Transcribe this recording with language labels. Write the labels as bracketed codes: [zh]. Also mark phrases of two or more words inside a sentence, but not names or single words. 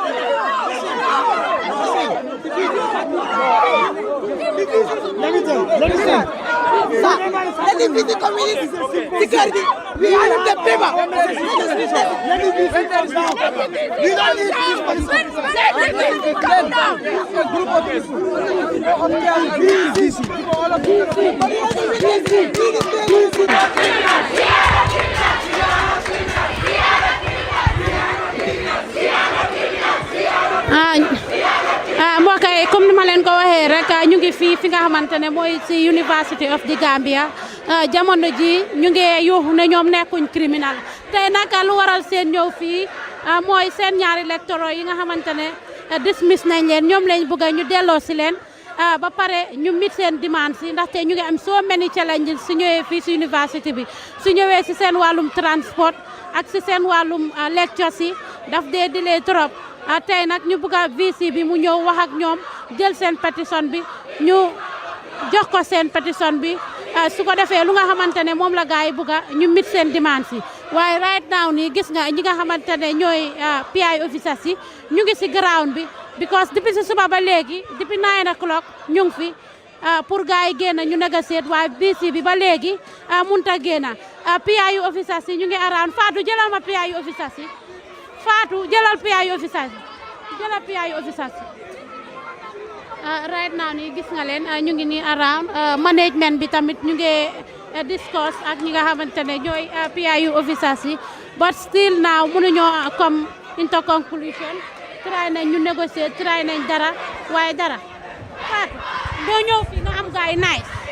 [en] Let me tell Sir, let him be the community security. We have the paper. We don't need this Calm down. A group of [wo] mbokk yi comme ni ma leen ko waxee rek ñu ngi fii fi nga xamante ne mooy ci University of the Gambia jamono ji ñu ngi yuuxu ne ñoom nekkuñ criminal tey nag lu waral seen ñëw fii mooy seen ñaari lecteurs yi nga xamante ne dismiss nañ leen ñoom lañ bëgg ñu delloo si leen ba pare ñu mit seen demande si ndaxte ñu ngi am [en] so many challenges [wo] su ñëwee fii si université bi su ñëwee si seen wàllum transport ak si seen wàllum lectures yi daf dee delay trop tey nag ñu bëgg a VC bi mu ñëw wax ak ñoom jël seen pétition bi ñu jox ko seen pétition bi su ko defee lu nga xamante ne moom la gars yi bëgg a ñu mit seen demande si waaye [en] right now [wo] nii gis nga ñi nga xamante ne ñooy [en] PI officers [wo] yi ñu ngi si ground bi because depuis si suba ba léegi depuis 9 o'clock ñu ngi fi pour gars yi génn ñu négocier waaye VC bi ba léegi mënut a génn [en] PI officers [wo] yi ñu ngi around Fatou jëlal ma [en] PI officers [wo] yi Fatou jëlal [en] PI officers [wo] jëlal [en] PI officers right now [wo] nii gis nga leen ñu ngi nii around management bi tamit ñu ngi discuss ak ñi nga xamante ne ñooy [en] PI officers [wo] yi [en] but still now [wo] mënuñoo comme [en] into conclusion [wo] try nañ ñu négocier try nañ dara waaye dara Fatou doo ñëw fii nga am gaay nice